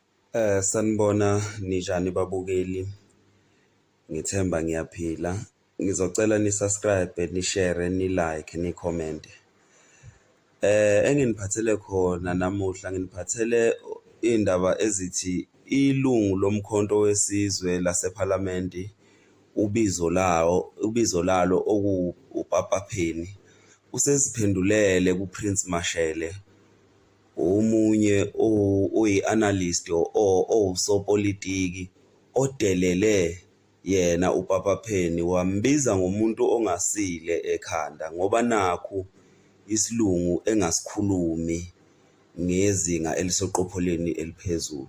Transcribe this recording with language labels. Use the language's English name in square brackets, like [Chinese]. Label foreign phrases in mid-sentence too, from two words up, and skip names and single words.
[Zulu] Sanibona ninjani babukeli, ngithemba ngiyaphila. Ngizocela ni-subscribe, ni-share, ni-like, ni-comment. Enginiphathele khona namuhla nginiphathele indaba ezithi ilungu lomkhonto wesizwe lasephalamenti ubizo lalo okuPapa Penny useziphendulele kuPrince Mashele, omunye oyi-analyst owusopolitiki odelele yena uPapa Penny, wambiza ngomuntu ongasile ekhanda ngoba nakhu isilungu engasikhulumi ngezinga eliseqopholweni eliphezulu.